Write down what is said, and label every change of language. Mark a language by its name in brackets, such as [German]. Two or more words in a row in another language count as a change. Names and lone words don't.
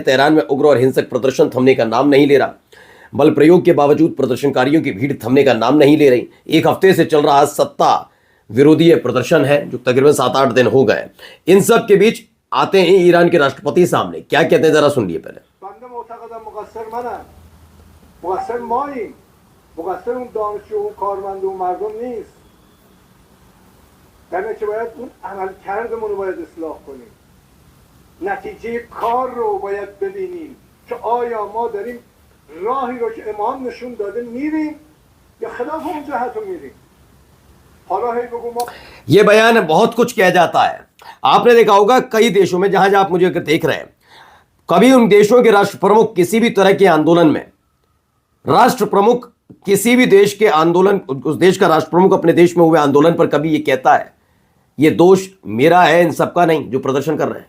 [Hindi] तेहरान में उग्र और हिंसक प्रदर्शन थमने का नाम नहीं ले रहा। बल प्रयोग के बावजूद प्रदर्शनकारियों की भीड़ थमने का नाम नहीं ले रही। एक हफ्ते से चल रहा सत्ता विरोधी प्रदर्शन है जो तकरीबन 7-8 दिन हो गए। इन सब के बीच आते हैं ईरान के राष्ट्रपति सामने, क्या कहते हैं जरा सुनिए पहले। [Persian] مقصر اون دانشجو اون کارمند اون مردم نیست. یعنی که باید اون عملکردمون رو باید اصلاح کنیم، نتیجه کار رو باید ببینیم که آیا ما داریم راهی رو که امام نشون داده میریم یا خلاف اون جهت رو میریم. حالا هی بگو ما [Hindi] ये बयान बहुत कुछ कह जाता है। आपने देखा होगा कई देशों में, जहां जहां आप मुझे अगर देख रहे हैं, कभी उन देशों के राष्ट्र प्रमुख किसी भी तरह के आंदोलन में, राष्ट्र प्रमुख किसी भी देश के आंदोलन, उस देश का राष्ट्र प्रमुख अपने देश में हुए आंदोलन पर कभी ये कहता है ये दोष मेरा है इन सबका नहीं जो प्रदर्शन कर रहे हैं।